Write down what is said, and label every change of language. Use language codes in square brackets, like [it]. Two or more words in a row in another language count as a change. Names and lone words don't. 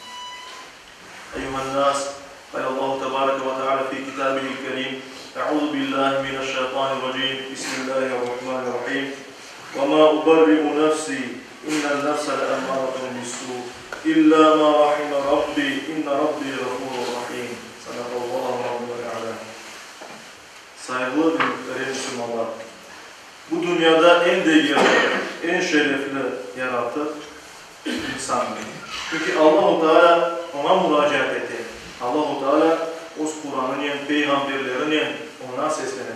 [ar] أيها الناس قال الله تبارك وتعالى في كتابه الكريم أعوذ بالله من الشيطان الرجيم بسم الله الرحمن الرحيم وما أبرئ نفسي إن النفس لأمارة بالسوء إلا ما رحم ربي إن ربي غفور رحيم صدق الله رب العالمين. [tr] Saygılı ve muhterem Müslümanlar, bu dünyada en değerli, en şerefli yaratık insandır. Çünkü Allah-u Teala ona müracaat etti. Allah-u Teala o Kur'an'ın, peygamberlerin ona seslenir.